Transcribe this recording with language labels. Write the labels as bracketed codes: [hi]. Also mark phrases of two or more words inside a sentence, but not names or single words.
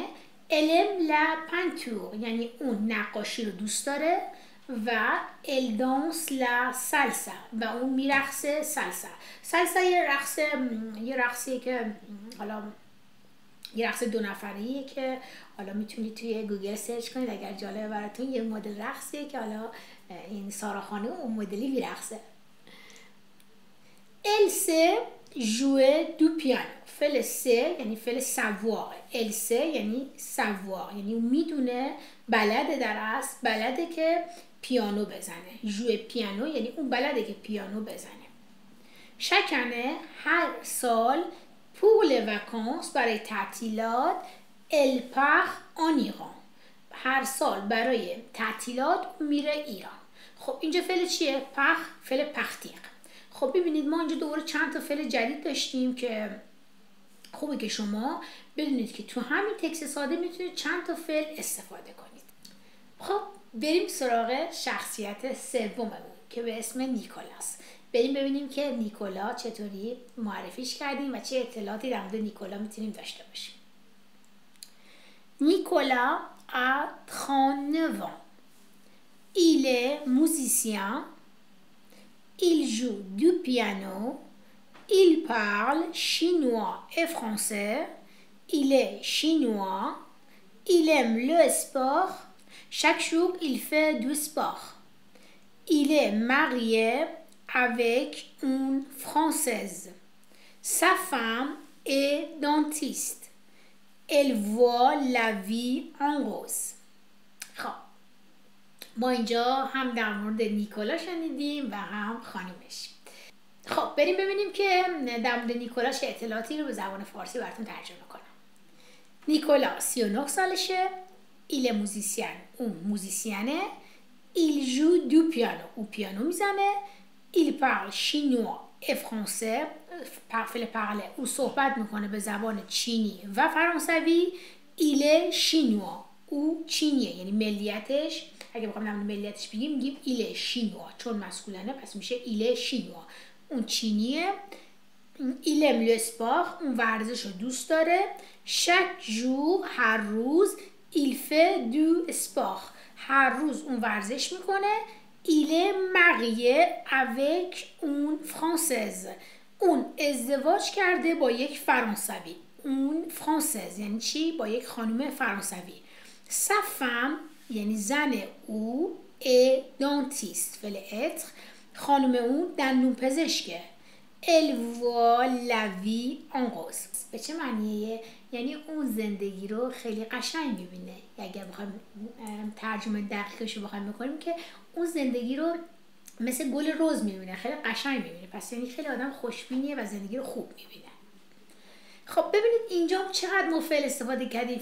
[fr] elle aime la peinture [fa] یعنی اون نقاشی رو دوست داره، و [fr] elle danse la salsa [fa] و اون میرقصه سالسا. سالسا یه رقصیه که حالا یه رقص 2 نفریه که حالا میتونید توی گوگل سرچ کنید اگر جالبه براتون. یه مدل رقصیه که حالا این سارا خانم اون مدلی میرقصه. [fr] Elle sait jouer du piano. [fa] فعل سه یعنی فعل سوار. [fr] elle sait [fa] یعنی سوار، یعنی میدونه، بلده، در اصل بلده که پیانو بزنه. [fr] jouer piano [fa] یعنی اون بلده که پیانو بزنه. شکنه هر سال [fr] pour les vacances [fa] برای تعطیلات [fr] elle part en Iran. [fa] هر سال برای تعطیلات میره ایران. خب اینجا فعل چیه؟ پخ، فعل پختیق. خب ببینید ما اینجا دوباره چند تا فعل جدید داشتیم که خوبه که شما بدونید که تو همین تکست ساده میتونید چند تا فعل استفاده کنید. خب بریم سراغ شخصیت سوممون که به اسم نیکولاس. بریم ببینیم که نیکولا چطوری معرفیش کردیم و چه اطلاعاتی در مورد نیکولا میتونیم داشته باشیم. [fr] نیکولا a 39 ans. Il est musicien. Il joue du piano. Il parle chinois et français. Il est chinois. Il aime le sport. Chaque jour, il fait du sport. Il est marié avec une Française. Sa femme est dentiste. Elle voit la vie en rose. [fa] خب ما اینجا هم در مورد نیکولا شنیدیم و هم خانمش. خب بریم ببینیم که در مورد نیکولا چه اطلاعاتی رو به زبان فارسی براتون ترجمه کنم. نیکولا 39 سالشه. [fr] Il est musicien. [fa] اون موزیسینه. [fr] Il joue du piano. [fa] او پیانو میزنه. [fr] Il parle chinois et français. [fa] فعل parler. او صحبت میکنه به زبان چینی و فرانسوی. [fr] Il est chinois. [fa] او چینیه، یعنی ملیتش، اگه بخوام نام ملیتش بگیم میگیم [fr] il est chinois، [fa] چون مسکولانه پس میشه [fr] il est chinois. [fa] اون چینیه. [fr] il aime le sport. [fa] اون ورزش رو دوست داره. [fr] chaque jour [fa] هر روز [fr] il fait du sport. [fa] هر روز اون ورزش میکنه. [fr] il est marié avec une française. [fa] اون ازدواج کرده با یک فرانسوی. [fr] une française [fa] یعنی چی؟ با یک خانم فرانسوی. [fr] sa femme [fa] یعنی زن او [fr] est dentiste. [fa] فعل être. خانم اون دندون پزشکه. [fr] elle voit la vie en rose. [fa] به چه معنیه؟ یعنی اون زندگی رو خیلی قشنگ میبینه. اگر بخوایم ترجمه دقیقش رو بخوایم بکنیم که اون زندگی رو مثل گل رز میبینه، خیلی قشنگ میبینه. پس یعنی خیلی آدم خوشبینیه و زندگی رو خوب میبینه. خب ببینید اینجا چقدر ما فعل استفاده کردیم.